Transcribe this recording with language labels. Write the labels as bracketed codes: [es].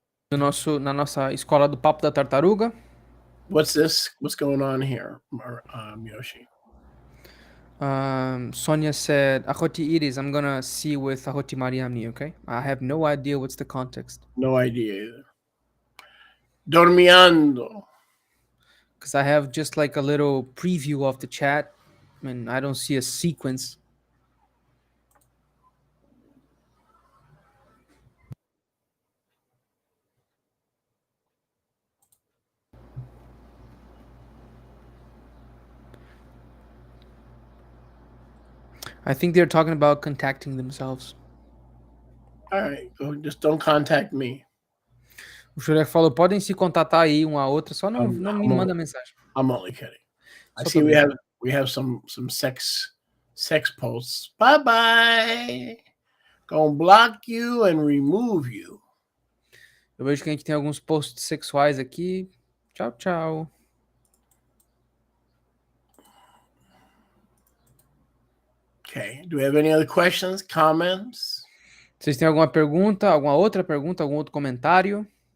[pt] Na nossa escola do Papo da Tartaruga. [en] What's this? What's going on here, Yoshi? Sonia said, Ahoti Iris, I'm gonna see with Ahoti Mariamni, okay? I have no idea what's the context. No idea either. Dormiando. Because I have just like a little preview of the chat and I don't see a sequence. I think they're talking about contacting themselves. All right, just don't contact me. [pt] O Shurek falou, podem se contatar aí um a outra, só não me manda mensagem. [en] I'm only kidding. I see we have some sex posts. Bye. Gonna block you and remove you. [pt] Eu vejo que a gente tem alguns posts sexuais aqui. Tchau. [en] Okay. Do we have any other questions, comments? [pt] Vocês têm alguma pergunta, alguma outra pergunta, algum outro comentário?